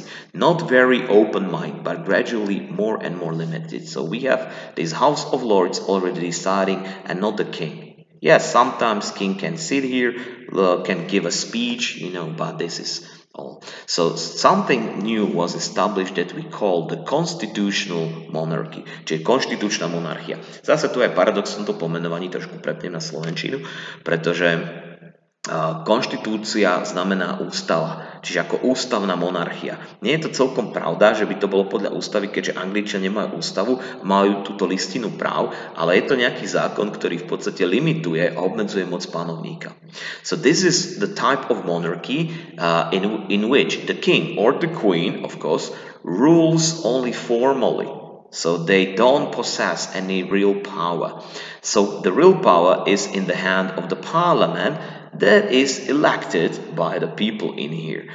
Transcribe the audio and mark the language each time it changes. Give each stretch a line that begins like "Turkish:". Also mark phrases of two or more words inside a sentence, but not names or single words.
English: Not very open mind, but gradually more and more limited. So we have this House of Lords already deciding, and not the king. Yes, sometimes king can sit here, can give a speech, but this is all. So something new was established that we call the constitutional monarchy,
Slovak: čiže konštitučná monarchia. Zase tu je paradox v tomto pomenovaní, trošku prepnem na slovenčinu, pretože Konštitúcia znamená ústava, čiže ako ústavná monarchia. Nie je to celkom pravda, že by to bolo podľa ústavy, keďže Angličania nemajú ústavu, majú túto listinu práv, ale je to nejaký zákon, ktorý v podstate limituje a obmedzuje moc panovníka.
English: So this is the type of monarchy in which the king or the queen, of course, rules only formally. So they don't possess any real power. So the real power is in the hand of the parliament that is elected by the people in here.